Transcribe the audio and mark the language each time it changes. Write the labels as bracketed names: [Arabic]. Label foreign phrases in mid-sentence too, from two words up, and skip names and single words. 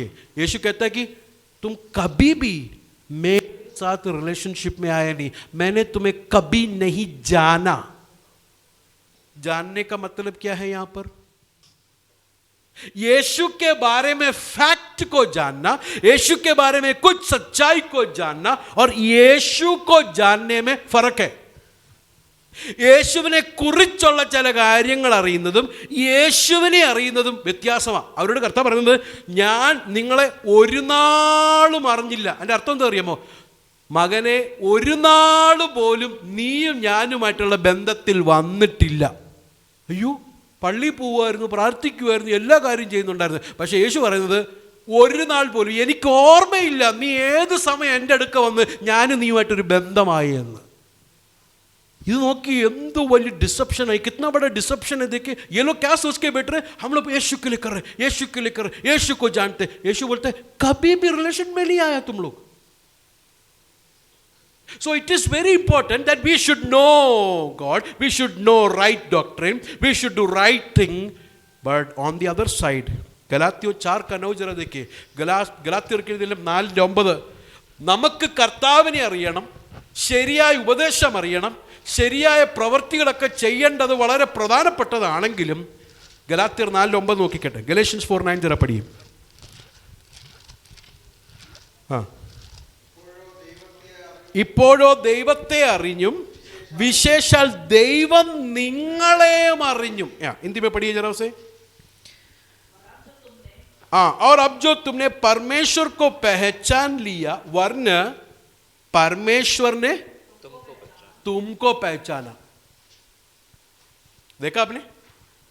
[Hindi] यीशु कहता है कि तुम कभी भी मेरे साथ रिलेशनशिप में आया नहीं, मैंने तुम्हें कभी नहीं जाना. जानने का मतलब क्या है यहां पर? यीशु के बारे में फैक्ट को जानना, यीशु के बारे में कुछ सच्चाई को जानना और यीशु को जानने में फर्क है. [Malayalam] യേശുവിനെ കുറിച്ചുള്ള ചില കാര്യങ്ങൾ അറിയുന്നതും യേശുവിനെ അറിയുന്നതും വ്യത്യാസമാണ്. അവരോട് കർത്താവ് പറയുന്നത്, ഞാൻ നിങ്ങളെ ഒരു നാളും അറിഞ്ഞില്ല. അതിൻ്റെ അർത്ഥം എന്താ അറിയാമോ? മകനെ, ഒരു നാൾ പോലും നീയും ഞാനുമായിട്ടുള്ള ബന്ധത്തിൽ വന്നിട്ടില്ല. അയ്യോ, പള്ളി പോവുമായിരുന്നു, പ്രാർത്ഥിക്കുമായിരുന്നു, എല്ലാ കാര്യം ചെയ്യുന്നുണ്ടായിരുന്നു. പക്ഷേ യേശു പറയുന്നത്, ഒരു നാൾ പോലും എനിക്ക് ഓർമ്മയില്ല നീ ഏത് സമയം എൻ്റെ അടുക്ക വന്ന് ഞാനും നീയുമായിട്ടൊരു ബന്ധമായി എന്ന്. ये നോക്കി എന്തോ വലിയ [Hindi] डिसेप्शन है. कितना बड़ा डिसेप्शन है. देखिए ये लोग क्या सोच के बैठ रहे, हम लोग यीशु के लिए कर रहे, यीशु के लिए कर रहे, यीशु को जानते. यीशु बोलते हैं कभी भी रिलेशन में नहीं आया तुम लोग. [English] So it is very important that we should know God, we should know right doctrine, we should do right thing. But on the other side, [Hindi] गलातियों 4:9 जरा देखिए. गलातियों के 4:9, [Malayalam] നമുക്ക് കർത്താവിനെ അറിയണം, ശരിയായ ഉപദേശം അറിയണം, ശരിയായ പ്രവൃത്തികളൊക്കെ ചെയ്യേണ്ടത് വളരെ പ്രധാനപ്പെട്ടതാണെങ്കിലും ഗലാത്യർ 4:9 നോക്കിക്കട്ടെ. ഗലേഷ്യൻസ് 4:9 ജरा പഠിയും. ഇപ്പോഴോ ദൈവത്തെ അറിഞ്ഞും വിശേഷാൽ ദൈവം നിങ്ങളെയും അറിഞ്ഞും. [Hindi] हिंदी में पढ़िए जरा उसे. और अब जो तुमने परमेश्वर को पहचान लिया, वरना परमेश्वर ने तुमको पहचाना. देखा आपने?